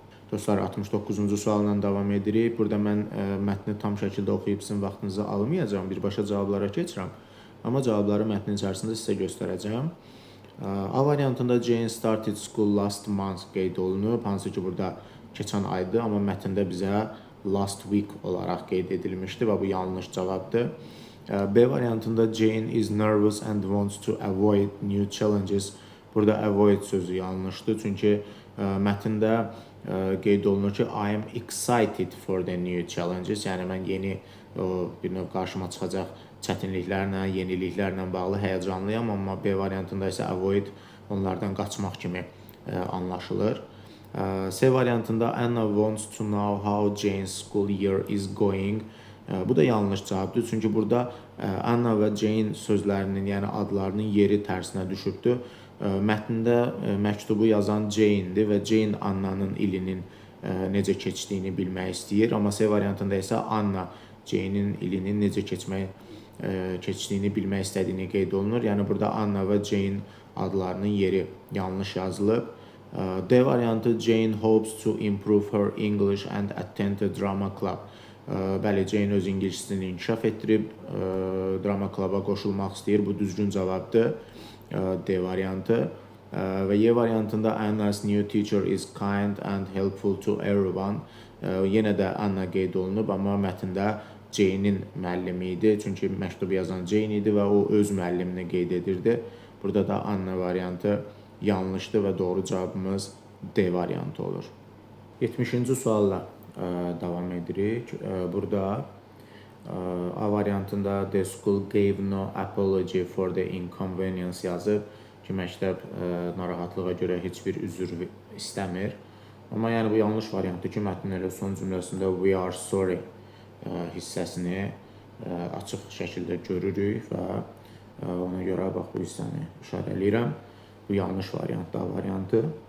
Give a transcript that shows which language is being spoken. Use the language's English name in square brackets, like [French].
[Azerbaijani] Dostlar, 69-cu sualla davam edirik. Burada mən mətni tam şəkildə oxuyub sizin vaxtınızı almayacağım, birbaşa cavablara keçirəm. Amma cavabları mətnin içərisində sizə göstərəcəm. A variantında [English] Jane started school last month [Azerbaijani] qeyd olunub. Hansı ki, burada keçən aydı, amma mətndə bizə last week olaraq qeyd edilmişdi və bu yanlış cavabdır. B variantında [English] Jane is nervous and wants to avoid new challenges. [Azerbaijani] Burada avoid sözü yanlışdır. Çünki mətndə qeyd olunur ki, [English] I am excited for the new challenges. [Azerbaijani] Yəni, mən yeni bir növ qarşıma çıxacaq çətinliklərlə, yeniliklərlə bağlı həyəcanlıyam. Amma B variantında isə avoid onlardan qaçmaq kimi anlaşılır. C variantında [English] Anna wants to know how Jane's school year is going. [Azerbaijani] Bu da yanlış cavabdır. Çünki burada Anna və Jane sözlərinin, yəni adlarının yeri tərsinə düşübdür. Mətndə məktubu yazan Jane-dir və Jane Anna'nın ilinin necə keçdiyini bilmək istəyir. Amma C variantında isə Anna Jane-in ilinin necə keçdiyini bilmək istədiyini qeyd olunur. Yəni burada Anna və Jane adlarının yeri yanlış yazılıb. D variantı [English] Jane hopes to improve her English and attend a drama club. [Azerbaijani] Bəli, Jane öz ingilisini inkişaf etdirib, drama kluba qoşulmaq istəyir. Bu düzgün cavabdır. D variantı. Və Y variantında [English] Anna's new teacher is kind and helpful to everyone. [Azerbaijani] Yenə də Anna qeyd olunub, amma mətndə Jane-in müəllimi idi. Çünki məktubu yazan Jane idi və o öz müəllimini qeyd edirdi. Burada da Anna variantı yanlışdır və doğru cavabımız D variantı olur. 70-ci sualla davam edirik. Burada A variantında [English] the school gave no apology for the inconvenience [Azerbaijani] yazıb ki, məktəb narahatlığa görə heç bir üzr istəmir. Amma yəni bu yanlış variantdır ki, mətnin elə son cümləsində [English] we are sorry [Azerbaijani] hissəsini açıq şəkildə görürük və ona görə bax bu hissəni işarələyirəm. Bu yanlış variantdır, A variantı.